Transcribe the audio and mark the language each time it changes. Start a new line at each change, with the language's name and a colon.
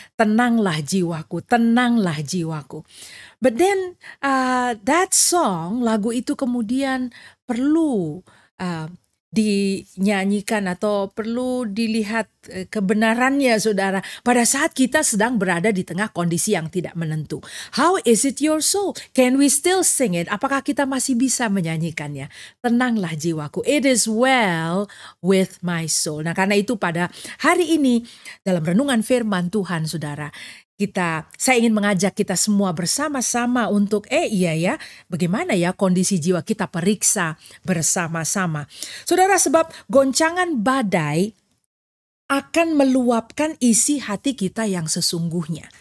Indonesian: Tenanglah jiwaku, tenanglah jiwaku.
English: But then that song,
Indonesian: lagu itu kemudian perlu dinyanyikan atau perlu dilihat kebenarannya, saudara, pada saat kita sedang berada di tengah kondisi yang tidak menentu.
English: How is it your soul? Can we still sing it?
Indonesian: Apakah kita masih bisa menyanyikannya? Tenanglah jiwaku,
English: it is well with my soul.
Indonesian: Nah, karena itu pada hari ini dalam renungan firman Tuhan, saudara, saya ingin mengajak kita semua bersama-sama untuk bagaimana ya kondisi jiwa kita, periksa bersama-sama. Saudara, sebab goncangan badai akan meluapkan isi hati kita yang sesungguhnya.